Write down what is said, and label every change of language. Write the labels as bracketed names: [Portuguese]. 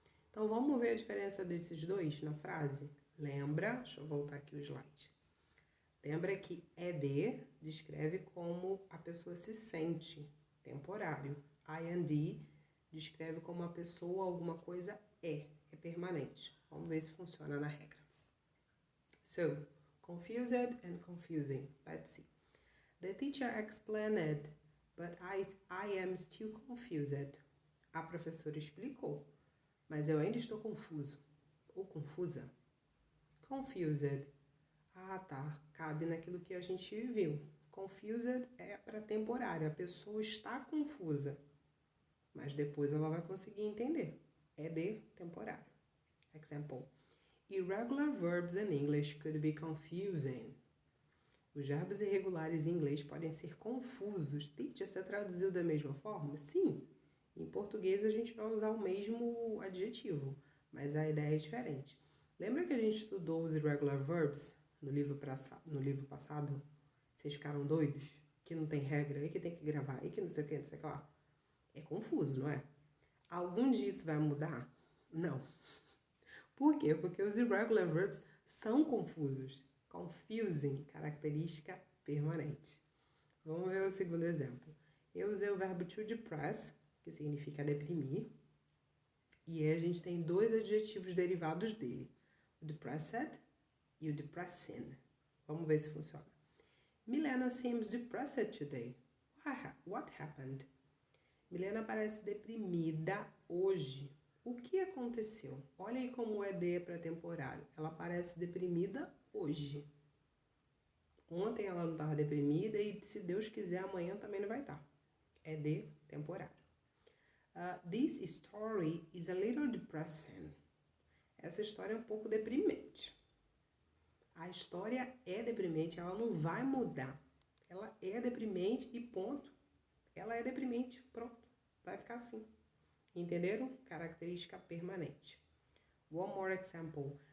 [Portuguese] Então vamos ver a diferença desses dois na frase? Lembra, deixa eu voltar aqui o slide. Lembra que ed descreve como a pessoa se sente, temporário. IND descreve como a pessoa, alguma coisa é permanente. Vamos ver se funciona na regra. [English] So, confused and confusing. Let's see. The teacher explained, but I am still confused. [Portuguese] A professora explicou, mas eu ainda estou confuso ou confusa. Confused. Ah, tá. Cabe naquilo que a gente viu. Confused é para temporário. A pessoa está confusa, mas depois ela vai conseguir entender. É de temporário. Example. [English] Irregular verbs in English could be confusing. [Portuguese] Os verbos irregulares em inglês podem ser confusos. Teacher, você traduziu da mesma forma? Sim. Em português a gente vai usar o mesmo adjetivo, mas a ideia é diferente. Lembra que a gente estudou os irregular verbs no livro passado? Vocês ficaram doidos? Que não tem regra, e que tem que gravar, e que não sei o que, não sei o que lá. É confuso, não é? Algum disso vai mudar? Não. Por quê? Porque os irregular verbs são confusos. Confusing, característica permanente. Vamos ver o segundo exemplo. Eu usei o verbo to depress, que significa deprimir. E aí a gente tem dois adjetivos derivados dele. O depressed e o depressing. Vamos ver se funciona. [English] Milena seems depressed today. What happened? [Portuguese] Milena parece deprimida hoje. O que aconteceu? Olha aí como é de para temporário. Ela parece deprimida hoje. Ontem ela não estava deprimida e, se Deus quiser, amanhã também não vai estar. É de temporário. [English] This story is a little depressing. [Portuguese] Essa história é um pouco deprimente. A história é deprimente, ela não vai mudar. Ela é deprimente e ponto. Ela é deprimente, pronto. Vai ficar assim. Entenderam? Característica permanente. [English] One more example.